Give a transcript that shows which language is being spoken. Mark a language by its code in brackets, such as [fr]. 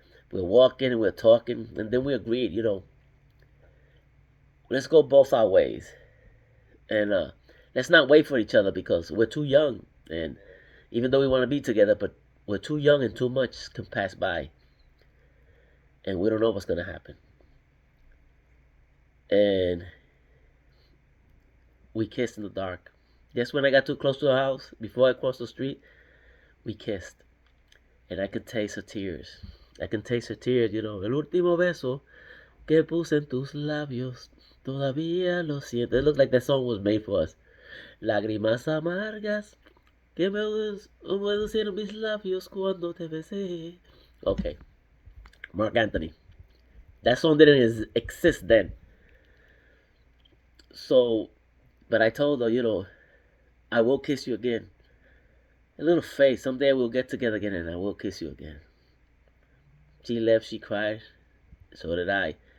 [en] We're walking and we're talking, and then we agreed, let's go both our ways, and let's not wait for each other because we're too young, and even though we want to be together, but we're too young and too much can pass by, and we don't know what's gonna happen. And we kissed in the dark. Just when I got too close to the house, before I crossed the street, we kissed, and I could taste her tears. I can taste her tears, [es] El último beso que puse en tus labios, todavía lo siento. [en] It looked like that song was made for us. [es] Lágrimas amargas que me humedecieron mis labios cuando te besé. [en] Okay, Mark Anthony. That song didn't exist then. So, but I told her, I will kiss you again. A little face. Someday we'll get together again and I will kiss you again. She left, she cried. So did I.